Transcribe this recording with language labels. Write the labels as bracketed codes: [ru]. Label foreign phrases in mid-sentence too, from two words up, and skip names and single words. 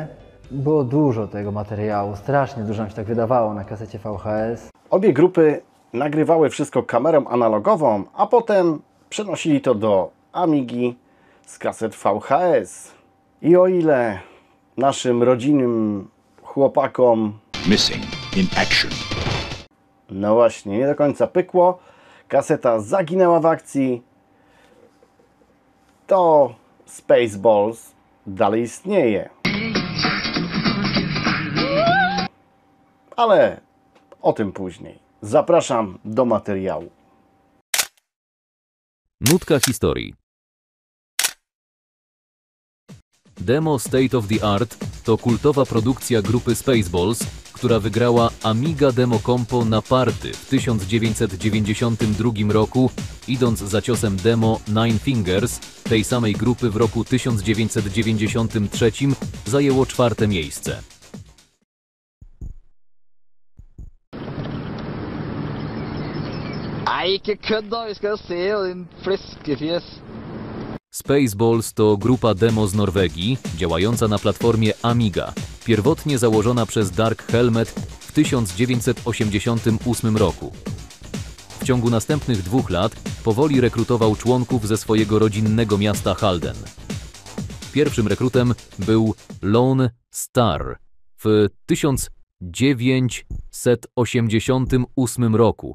[pl] Było dużo tego materiału, strasznie dużo nam się tak wydawało na kasecie VHS. Obie grupy nagrywały wszystko kamerą analogową, a potem przenosili to do Amigi z kaset VHS. I o ile naszym rodzinnym chłopakom [en] Missing in action. [pl] no właśnie nie do końca pykło, kaseta zaginęła w akcji, to Spaceballs dalej istnieje. Ale o tym później. Zapraszam do materiału. Nutka historii. Demo State of the Art to kultowa produkcja grupy Spaceballs, która wygrała Amiga Demo Compo na Party w 1992 roku, idąc za ciosem demo Nine Fingers tej samej grupy w roku 1993 zajęło 4. miejsce. [no] Nei, ikke kødd da, vi skal se din fleskefjes. [pl] Spaceballs to grupa demo z Norwegii, działająca na platformie Amiga, pierwotnie założona przez Dark Helmet w 1988 roku. W ciągu następnych 2 lat powoli rekrutował członków ze swojego rodzinnego miasta Halden. Pierwszym rekrutem był Lone Star w 1988 roku.